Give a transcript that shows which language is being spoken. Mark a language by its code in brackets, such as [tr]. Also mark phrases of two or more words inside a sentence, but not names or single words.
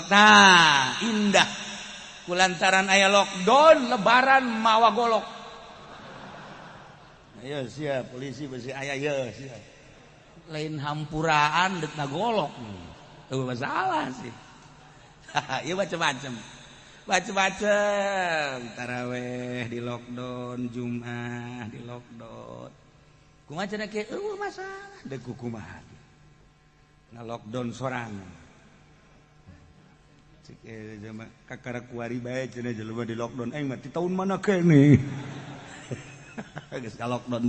[su] Nah, indah. Kulantaran aya lockdown lebaran mawa golok. Ayo siap polisi besi aya ye siap. Lain hampuraan deuk ngagolok. Teu masalah sih. Ieu macam-macam. Macam-macam tarawih di lockdown, Jumat di lockdown. Kumaha cenah ke masalah deuk kumaha lockdown sorangan cek jama kakara kuari bae cenah jelema di lockdown aing mah ti taun mana keneh geus ka lockdown